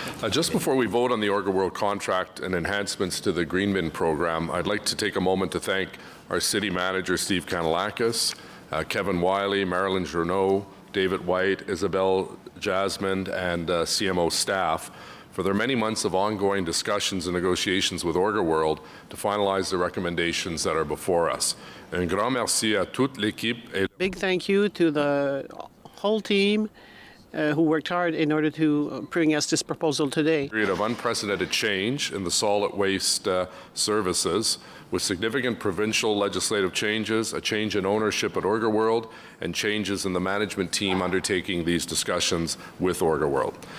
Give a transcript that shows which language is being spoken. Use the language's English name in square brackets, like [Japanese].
[English] Just before we vote on the Orga World contract and enhancements to the Green Bin program, I'd like to take a moment to thank our City Manager, Steve Kanalakis, Kevin Wiley, Marilyn Journeau, David White, Isabel Jasmine, and CMO staff for their many months of ongoing discussions and negotiations with Orga World to finalize the recommendations that are before us. [French] Un grand merci à toute l'équipe. [English] Big thank you to the whole team who worked hard in order to bring us this proposal today. Period of unprecedented change in the solid waste services, with significant provincial legislative changes, a change in ownership at Orga World, and changes in the management team undertaking these discussions with Orga World.